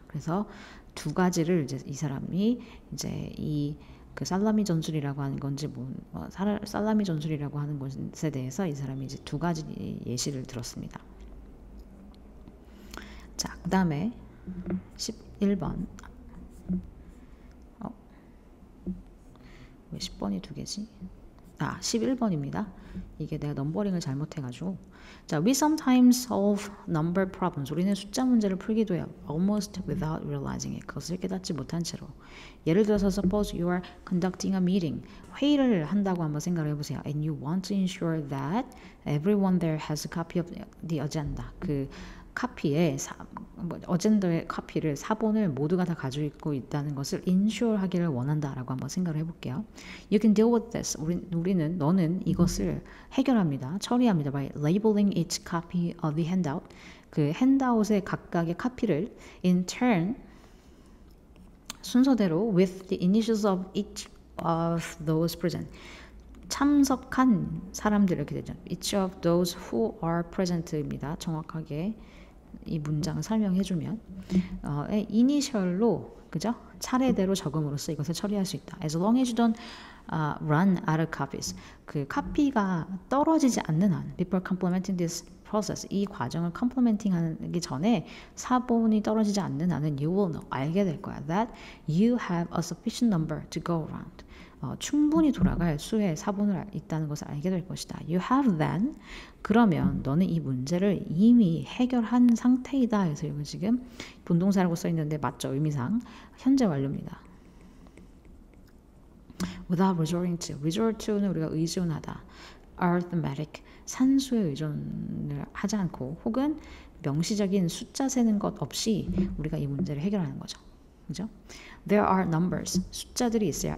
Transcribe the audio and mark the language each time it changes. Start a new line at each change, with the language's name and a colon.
Korean: 그래서 두 가지를 이제 이 사람이 이제 그 살라미 전술이라고 하는 건지 살라미 전술이라고 하는 것에 대해서 이 사람이 이제 두 가지 예시를 들었습니다. 자, 그 다음에 11번. 왜 10번이 두 개지? 11번입니다. 이게 내가 넘버링을 잘못해가지고.
English: 자, we sometimes solve number problems.
Korean: 우리는 숫자 문제를 풀기도 해요.
English: Almost without realizing it.
Korean: 그것을 깨닫지 못한 채로. 예를 들어서
English: suppose you are conducting a meeting.
Korean: 회의를 한다고 한번 생각을 해보세요.
English: And you want to ensure that everyone there has a copy of the agenda.
Korean: 그 카피에 어젠더의 카피를, 사본을 모두가 다 가지고 있다는 것을 ensure 하기를 원한다라고 한번 생각을 해볼게요.
English: You can deal with this.
Korean: 너는 이것을 해결합니다. 처리합니다.
English: By labeling each copy of the handout.
Korean: 그 핸드아웃의 각각의 카피를
English: in turn
Korean: 순서대로
English: with the initials of each of those present.
Korean: 참석한 사람들, 이렇게 되죠.
English: Each of those who are present입니다.
Korean: 정확하게 이 문장을 설명해주면 이니셜로, 그죠? 차례대로 적음으로써 이것을 처리할 수 있다.
English: As long as you don't run out of copies.
Korean: 그 카피가 떨어지지 않는 한,
English: before complementing this
Korean: process, 이 과정을 complementing 하기 전에 사본이 떨어지지 않는 한은
English: you will know,
Korean: 알게 될 거야.
English: That you have a sufficient number to go around.
Korean: 충분히 돌아갈 수의 사본을 있다는 것을 알게 될 것이다.
English: You have then,
Korean: 그러면 너는 이 문제를 이미 해결한 상태이다. 그래서 여기 지금 분동사라고 써 있는데 맞죠? 의미상 현재 완료입니다.
English: Without resorting to, resort to는
Korean: 우리가 의존하다. arithmetic, 산수에 의존을 하지 않고 혹은 명시적인 숫자 세는 것 없이 우리가 이 문제를 해결하는 거죠. 그죠?
English: There are numbers,
Korean: 숫자들이 있어요.